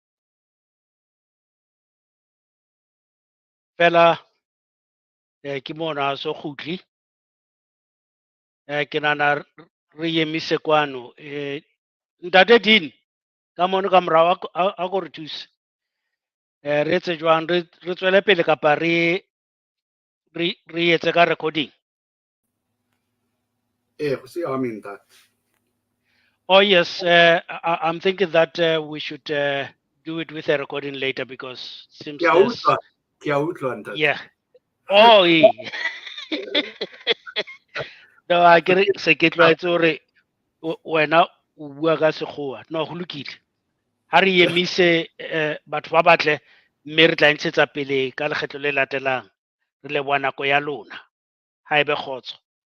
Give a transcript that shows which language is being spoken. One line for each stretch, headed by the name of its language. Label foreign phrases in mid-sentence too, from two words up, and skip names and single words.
Southern Sotho: Fela ke mona so kgutli. Ke nahana re emise kwano. Ntate Dean, ka mono ka morao a ko re thuse. Re etse jwang re tswele pele kapa re etse ka recording?
English: Oh yes, I'm thinking that we should do it with a recording later because seems there's yeah. Oh no, I get it.
Southern Sotho: Se ke tlwaetse hore wena o bua ka sekgowa. No, ho lokile. Ha re emise batho ba batle mme re tla ntshetsa pele ka lekgetlo le latelang. Re leboha nako ya lona. Ha ebe kgotso.